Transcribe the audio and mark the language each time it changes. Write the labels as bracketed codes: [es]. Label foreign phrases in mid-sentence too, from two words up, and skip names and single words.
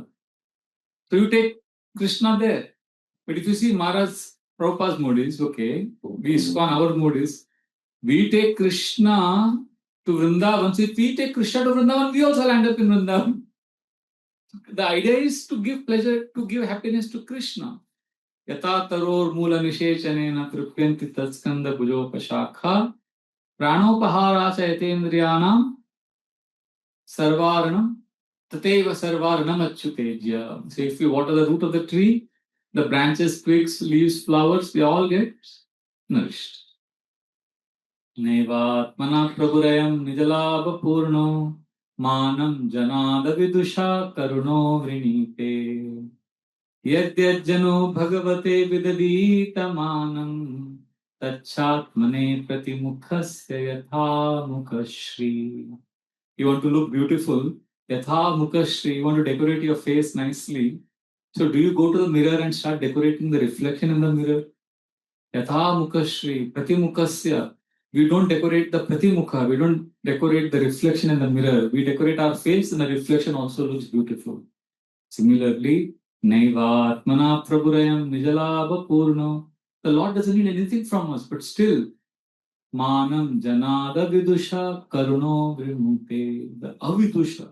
[en] So you take Krishna there. But if you see Maharaj Prabhupada's mood is, okay, our mood is, we take Krishna to Vrindavan. So if we take Krishna to Vrindavan, we also land up in Vrindavan. The idea is to give pleasure, to give happiness to Krishna. [sa] Yata taror mula nishechanena tripyanti tatskanda bhujopashakha pranopahara chaitendriyanam sarvaranam tateva sarvaranam achyutejya. [en] So if you water the root of the tree, the branches, twigs, leaves, flowers, they all get nourished. [sa] Nevatmana prabhurayam nijalabha purno manam janada vidusha karuno vrinite yadyajjano bhagavate vidaditamanam tachatmane pratimukhasya yatha mukhashri. [en] You want to look beautiful, [sa] yatha mukhashri, [en] you want to decorate your face nicely. So do you go to the mirror and start decorating the reflection in the mirror? [sa] Yatha mukhashri, pratimukhasya. [en] We don't decorate the pratimukha, we don't decorate the reflection in the mirror. We decorate our face and the reflection also looks beautiful. Similarly, [sa] Naivatmana Prabhurayam Nijalabha Purno. [en] The Lord doesn't need anything from us, but still, [sa] Manam Janada Vidusha Karuno Vrimute. [en] The Avidusha.